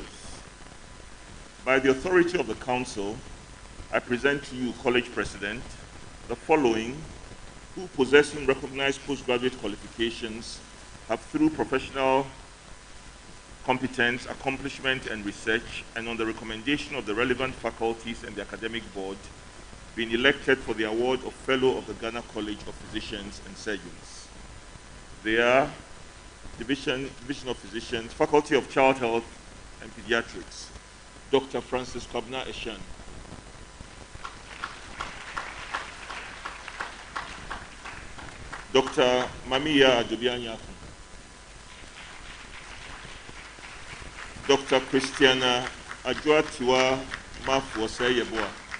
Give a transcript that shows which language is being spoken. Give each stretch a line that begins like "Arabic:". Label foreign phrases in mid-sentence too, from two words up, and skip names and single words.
English: By the authority of the council, I present to you, college president, the following, who possessing recognized postgraduate qualifications have through professional competence, accomplishment, and research, and on the recommendation of the relevant faculties and the academic board, been elected for the award of Fellow of the Ghana College of Physicians and Surgeons. They are Division of Physicians, Faculty of Child Health and Pediatrics, Dr. Francis Kwabena Eshan. Dr. Mamiya Adobianyakun. Dr. Christiana Adjoatiwa Mafuoseyeboa.